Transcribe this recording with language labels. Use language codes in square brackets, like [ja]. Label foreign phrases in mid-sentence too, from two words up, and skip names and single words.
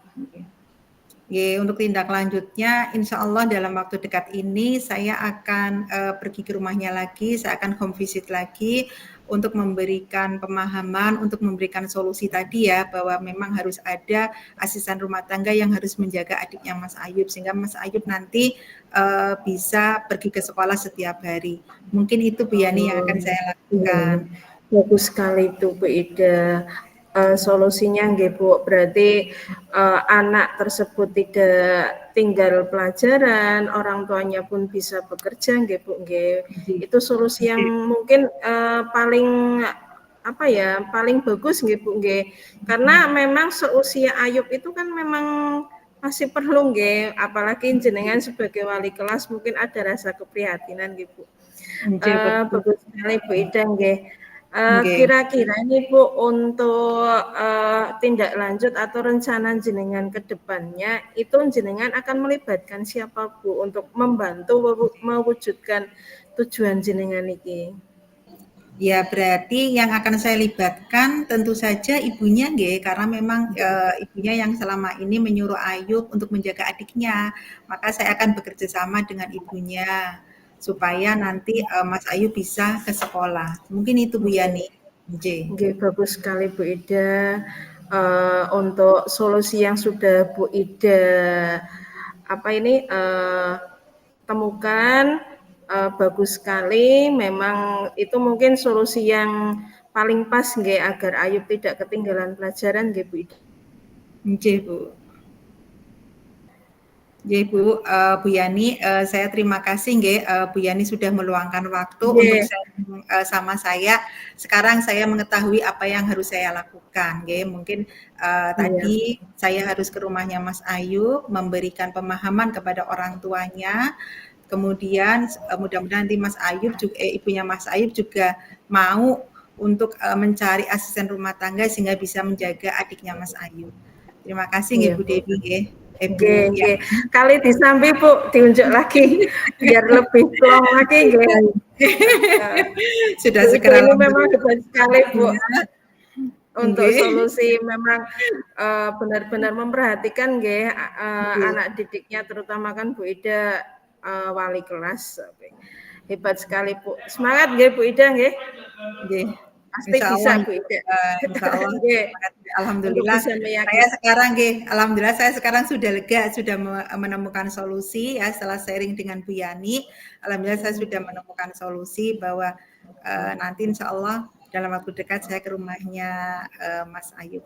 [id] Nggih, untuk tindak lanjutnya [ar] إن شاء الله [id] dalam waktu dekat ini saya akan, pergi ke rumahnya lagi, saya akan [en] home visit [id] lagi untuk memberikan pemahaman, untuk memberikan solusi tadi ya, bahwa memang harus ada asisten rumah tangga yang harus menjaga adiknya Mas Ayub, sehingga Mas Ayub nanti, bisa pergi ke sekolah setiap hari. Mungkin itu Bu Yani yang Oh, akan saya iya. lakukan. Bagus sekali itu Bu Ida. Solusinya nggih Bu, berarti, anak tersebut tidak tinggal pelajaran, orang tuanya pun bisa bekerja nggih Bu nggih. [jv] Nggih. [id] Itu solusi yang [jv] Nggih. [id] mungkin, paling apa ya, paling bagus nggih Bu nggih. Karena memang seusia Ayub itu kan memang masih perlu nggih, apalagi jenengan sebagai wali kelas mungkin ada rasa keprihatinan nggih Bu. [jv] Nggih, betul. [id] Bagus sekali Bu Ida nggih. [jv] Nggih. [id] Kira-kira ini Bu untuk, tindak lanjut atau rencana jenengan ke depannya, itu jenengan akan melibatkan siapa Bu untuk membantu mewujudkan tujuan [jv] jenengan iki? [id] Ya, berarti yang akan saya libatkan tentu saja ibunya nggih, karena memang, ibunya yang selama ini menyuruh Ayub untuk menjaga adiknya. Maka saya akan bekerja sama dengan ibunya, supaya nanti, Mas Ayub bisa ke sekolah. Mungkin itu Bu [jv] Nggih. Yani. Nggih. [id] Nggih, bagus sekali Bu Ida. Untuk solusi yang sudah Bu Ida apa ini, temukan, bagus sekali. Memang itu mungkin solusi yang paling pas nggih agar Ayub tidak ketinggalan pelajaran nggih Bu Ida. [jv] Nggih, Bu. Nggih, Bu, Bu Yani, [id] saya terima kasih nggih, Bu Yani sudah meluangkan waktu untuk [jv] Nggih, [id] sharing, sama saya. Sekarang saya mengetahui apa yang harus saya lakukan nggih. Mungkin, iya tadi saya harus ke rumahnya Mas Ayu, memberikan pemahaman kepada orang tuanya, kemudian, mudah-mudahan nanti ibunya Mas Ayub juga mau untuk, mencari asisten rumah tangga sehingga bisa menjaga adiknya Mas Ayub. Terima kasih nggih iya Bu Bu. [jv] Dewi nggih, Nggih Bu nggih. Yani. [id] Kali disambi Bu, diunjuk lagi biar lebih plong lagi nggih. Sudah Bu Ida segera ini memang hebat sekali Bu. ya. Untuk [jv] Nggih. [id] solusi memang, benar-benar memperhatikan nggih, [jv] Nggih. [id] anak didiknya terutama kan Bu Ida, wali kelas. Hebat sekali Bu. Semangat nggih Bu Ida nggih. [jv] Nggih. [id] Pasti Insya bisa Allah, Bu Ida. [ar] إن شاء الله. [id] Nggih, untuk Alhamdulillah. bisa Saya meyakinkan. sekarang, alhamdulillah saya sekarang sudah lega, sudah menemukan solusi ya setelah sharing dengan Bu Yani. Alhamdulillah saya sudah menemukan solusi bahwa nanti [ar] إن شاء الله [id] dalam waktu dekat saya ke rumahnya Mas Ayub.